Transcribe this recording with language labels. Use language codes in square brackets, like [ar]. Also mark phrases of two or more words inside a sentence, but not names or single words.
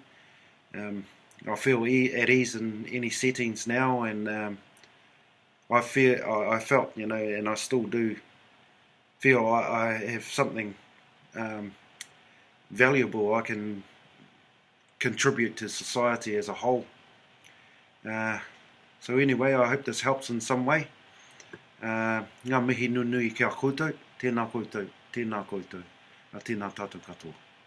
[en] I feel at ease in any settings now, and I felt, and I still do feel I have something valuable I can contribute to society as a whole. So anyway, I hope this helps in some way. [mi] Ngā mihi nunui kia koutou, tēnā koutou, tēnā koutou, a tēnā tātou katoa.